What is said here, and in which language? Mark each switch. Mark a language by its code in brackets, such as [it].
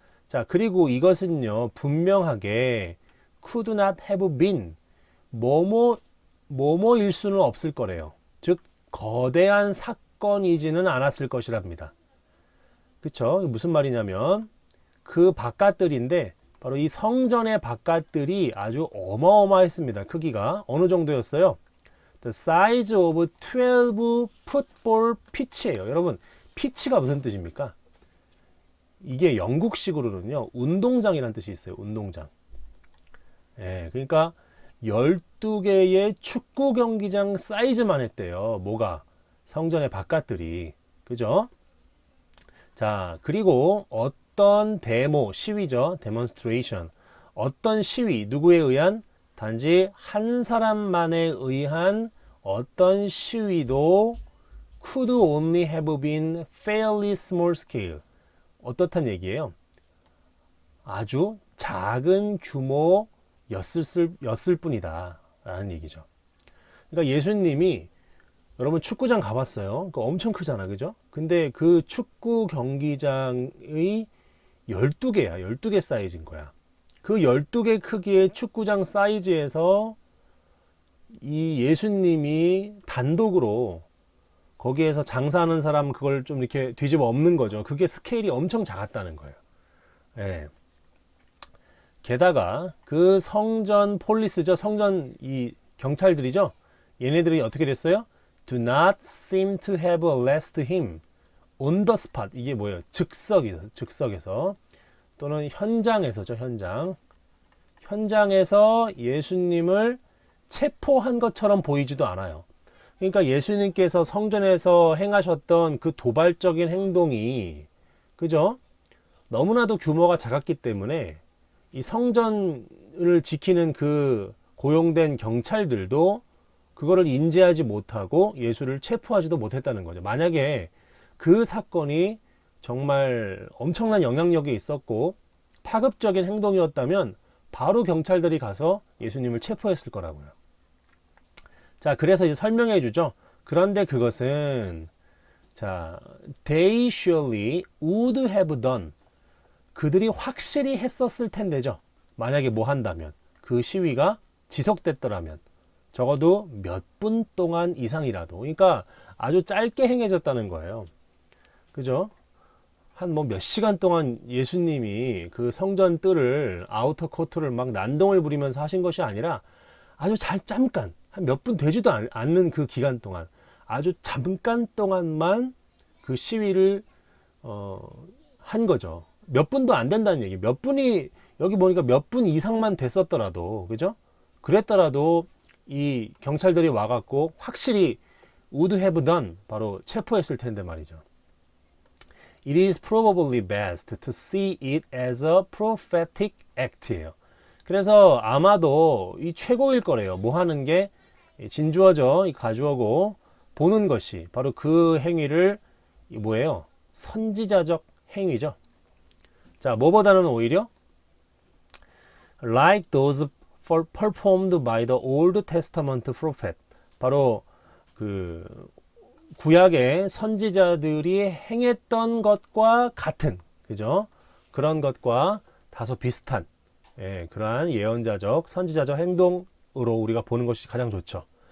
[ko] 자, 그리고 이것은요, 분명하게 could not have been 뭐뭐일 수는 없을 거래요. 즉, 거대한 사건이지는 않았을 것이랍니다. 그쵸? 무슨 말이냐면 그 바깥들인데 바로 이 성전의 바깥들이 아주 어마어마했습니다. 크기가 어느 정도였어요? [en] The size of 12 football pitch예요. [ko] 여러분, 피치가 무슨 뜻입니까? 이게 영국식으로는요, 운동장이라는 뜻이 있어요. 운동장. 예, 그러니까 12개의 축구 경기장 사이즈만 했대요. 뭐가? 성전의 바깥들이. 그죠? 자, 그리고 어떤 데모, 시위죠. demonstration. 어떤 시위, 누구에 의한? [en] 단지 한 사람만에 의한 어떤 시위도 could only have been fairly small scale. [ko] 어떻단 얘기예요? 아주 작은 규모였을 뿐이다 라는 얘기죠. 그러니까 예수님이, 여러분 축구장 가봤어요? 그거 엄청 크잖아, 그죠? 근데 그 축구 경기장의 12개야. 12개 사이즈인 거야. 그 12개 크기의 축구장 사이즈에서 이 예수님이 단독으로 거기에서 장사하는 사람 그걸 좀 이렇게 뒤집어 엎는 거죠. 그게 스케일이 엄청 작았다는 거예요. 예. 게다가 그 성전 폴리스죠. 성전 이 경찰들이죠. 얘네들이 어떻게 됐어요? [en] Do not seem to have arrested him on the spot. [ko] 이게 뭐예요? 즉석에서 또는 현장에서죠. 현장에서 예수님을 체포한 것처럼 보이지도 않아요. 그러니까 예수님께서 성전에서 행하셨던 그 도발적인 행동이, 그죠? 너무나도 규모가 작았기 때문에 이 성전을 지키는 그 고용된 경찰들도 그거를 인지하지 못하고 예수를 체포하지도 못했다는 거죠. 만약에 그 사건이 정말 엄청난 영향력이 있었고 파급적인 행동이었다면 바로 경찰들이 가서 예수님을 체포했을 거라고요. 자, 그래서 이제 설명해 주죠. [en] 그런데 그것은, 자, they surely would have done. [ko] 그들이 확실히 했었을 텐데죠. 만약에 뭐 한다면, 그 시위가 지속됐더라면, 적어도 몇 분 동안 이상이라도. 그러니까 아주 짧게 행해졌다는 거예요. 그죠? 한 뭐 몇 시간 동안 예수님이 그 성전 뜰을, 아우터 코트를 막 난동을 부리면서 하신 것이 아니라 아주 잠깐, 한 몇 분 되지도 않는 그 기간 동안, 아주 잠깐 동안만 그 시위를 한 거죠. 몇 분도 안 된다는 얘기. 몇 분이, 여기 보니까 몇 분 이상만 됐었더라도, 그죠? 그랬더라도 이 경찰들이 와갖고 확실히 would have done, 바로 체포했을 텐데 말이죠. [en] It is probably best to see it as a prophetic act예요. [ko] 그래서 아마도 이 최고일 거래요. 뭐 하는 게? 진주어죠. 이 가주어고 보는 것이 바로 그 행위를 뭐예요? 선지자적 행위죠. [en] 자, 뭐보다는 오히려 like those performed by the Old Testament prophet. [ko] 바로 그 구약의 선지자들이 행했던 것과 같은, 그죠? 그런 것과 다소 비슷한, 예, 그러한 예언자적, 선지자적 행동으로 우리가 보는 것이 가장 좋죠.